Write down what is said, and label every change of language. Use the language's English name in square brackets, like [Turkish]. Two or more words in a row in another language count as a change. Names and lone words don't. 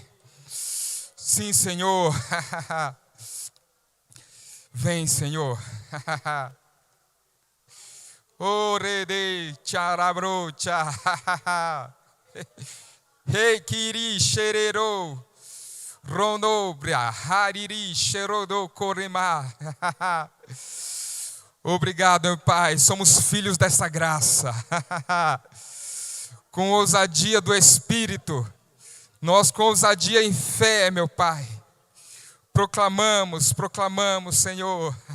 [Portuguese] Sim, Senhor. Vem, Senhor. Orede charabrocha. Hey kiri xerero. Ronobra, hariri, xerodo, corema. Obrigado, meu Pai, somos filhos dessa graça. Com ousadia do Espírito, nós com ousadia em fé, meu Pai, proclamamos, Senhor.